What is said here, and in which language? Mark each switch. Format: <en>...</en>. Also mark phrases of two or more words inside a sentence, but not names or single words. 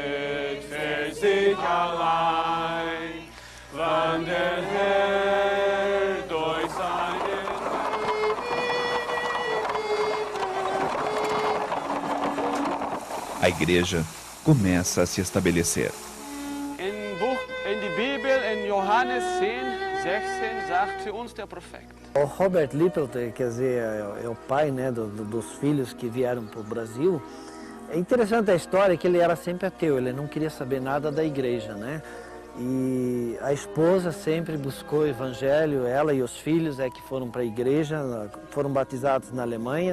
<pt>A igreja começa a se estabelecer.</pt> <de>In Johannes 10:16 sagte uns der Prophet.</de> <pt>O Robert Lippelt, quer dizer, é o pai, né, dos filhos que vieram para o Brasil. É interessante a história que ele era sempre ateu, ele não queria saber nada da igreja, né? E a esposa sempre buscou o evangelho, ela e os filhos é que foram para a igreja, foram batizados na Alemanha.</pt>